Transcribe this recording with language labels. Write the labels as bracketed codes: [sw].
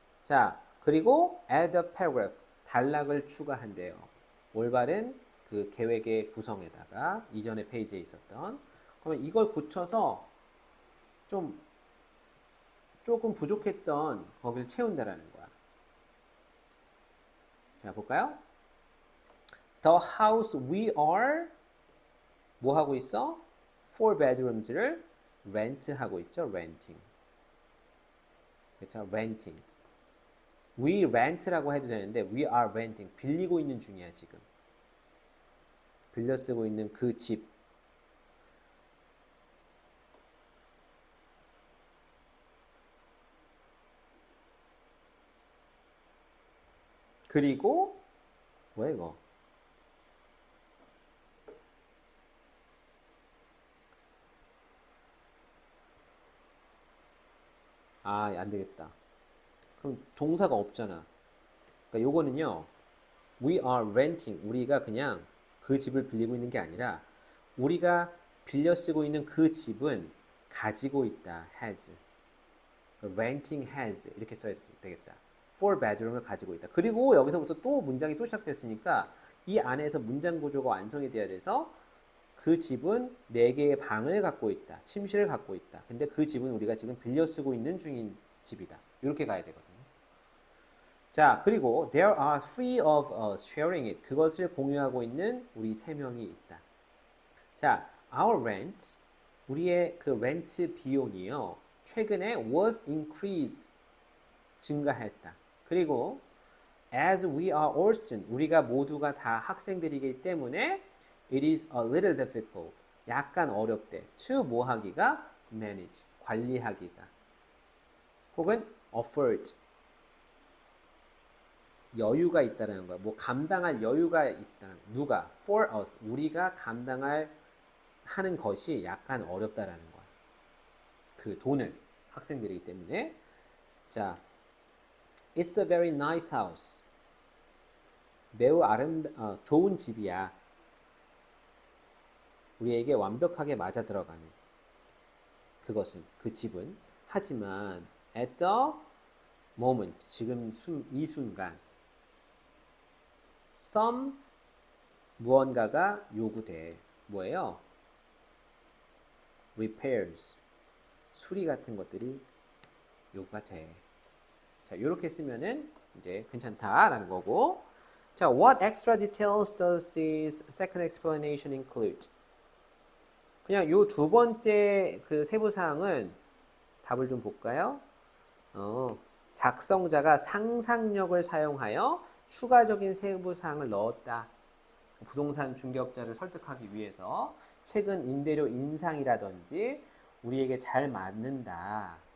[ko] 자 그리고 [en] add a paragraph [ko] 단락을 추가한대요. 올바른 그 계획의 구성에다가 이전의 페이지에 있었던. 그러면 이걸 고쳐서 조금 부족했던 거기를 채운다라는 거야. 자, 볼까요? [en] The house we are [ko] 뭐 하고 있어? Four bedrooms를 rent 하고 있죠. [en] renting. 그렇죠? renting. We rent라고 해도 되는데 we are renting. [ko] 빌리고 있는 중이야, 지금. 빌려 쓰고 있는 그 집. 그리고 뭐야 이거? 안 되겠다. 그럼 동사가 없잖아. 그러니까 요거는요. [en] We are renting. [ko] 우리가 그냥 그 집을 빌리고 있는 게 아니라 우리가 빌려 쓰고 있는 그 집은 가지고 있다. has. renting has 이렇게 써야 되겠다. four bedroom을 가지고 있다. 그리고 여기서부터 또 문장이 또 시작됐으니까 이 안에서 문장 구조가 완성이 돼야 돼서 그 집은 4개의 방을 갖고 있다. 침실을 갖고 있다. 근데 그 집은 우리가 지금 빌려 쓰고 있는 중인 집이다. 이렇게 가야 되거든요. [en] 자, 그리고 there are three of us sharing it. [ko] 그것을 공유하고 있는 우리 3명이 있다. 자, [en] our rent, [ko] 우리의 그 렌트 비용이요. 최근에 [en] was increased, [ko] 증가했다. [en] 그리고 as we are all students, [ko] 우리가 모두가 다 학생들이기 때문에 [en] it is a little difficult, [ko] 약간 어렵대. to 뭐 하기가? manage, 관리하기가. 혹은 afford, 여유가 있다는 거야. 뭐 감당할 여유가 있다. 누가? [en] for us, [ko] 우리가 감당할 하는 것이 약간 어렵다라는 거야. 그 돈을 학생들이기 때문에 자, [en] It's a very nice house. [ko] 매우 좋은 집이야. 우리에게 완벽하게 맞아 들어가는 그것은 그 집은 하지만 [en] at the moment [ko] 지금 이 순간 some 무언가가 요구돼. 뭐예요? repairs 수리 같은 것들이 요구가 돼. 자, 이렇게 쓰면은 이제 괜찮다라는 거고. [en] 자, what extra details does this second explanation include? [ko] 그냥 요 두 번째 그 세부 사항은 답을 좀 볼까요? 작성자가 상상력을 사용하여 추가적인 세부 사항을 넣었다. 부동산 중개업자를 설득하기 위해서 최근 임대료 인상이라든지 우리에게 잘 맞는다.